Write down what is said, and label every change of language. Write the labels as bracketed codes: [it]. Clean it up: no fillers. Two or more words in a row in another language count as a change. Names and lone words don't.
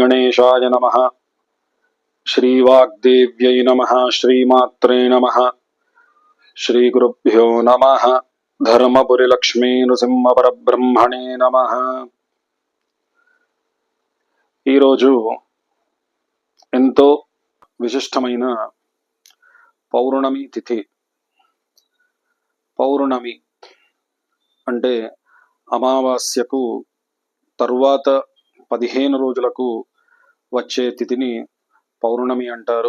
[sa] श्रीगणेशाय नमः। श्रीवाग्देव्यै नमः। श्रीमात्रे नमः। श्रीगुरुभ्यो नमः। धर्मपुरी लक्ष्मी नृसिंह परब्रह्मणे नमः। [te] ఈ రోజు ఎంతో విశిష్టమైన పౌర్ణమి తిథి. పౌర్ణమి అంటే అమావాస్యకు తరువాత 15 రోజులకు వచ్చే తిథిని పౌర్ణమి అంటారు.